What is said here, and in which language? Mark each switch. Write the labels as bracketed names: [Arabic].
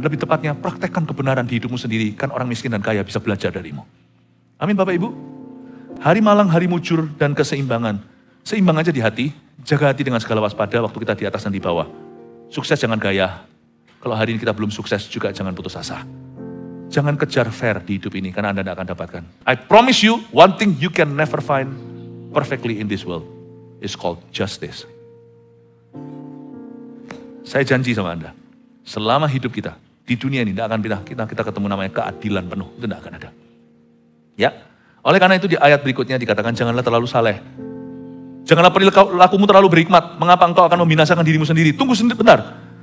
[Indonesian] Lebih tepatnya, praktekkan kebenaran di hidupmu sendiri. Kan orang miskin dan kaya bisa belajar darimu. Amin Bapak Ibu. Hari malang, hari mujur, dan keseimbangan. Seimbang aja di hati. Jaga hati dengan segala waspada waktu kita di atas dan di bawah. Sukses jangan gaya. Kalau hari ini kita belum sukses juga jangan putus asa. Jangan kejar fair di hidup ini karena Anda tidak akan dapatkan. [English] I promise you, one thing you can never find perfectly in this world is called justice. [Indonesian] Saya janji sama Anda, selama hidup kita di dunia ini tidak akan kita ketemu namanya keadilan penuh, itu tidak akan ada. Ya, oleh karena itu di ayat berikutnya dikatakan janganlah terlalu saleh. Janganlah perilakumu terlalu berhikmat. Mengapa engkau akan membinasakan dirimu sendiri? Tunggu sebentar.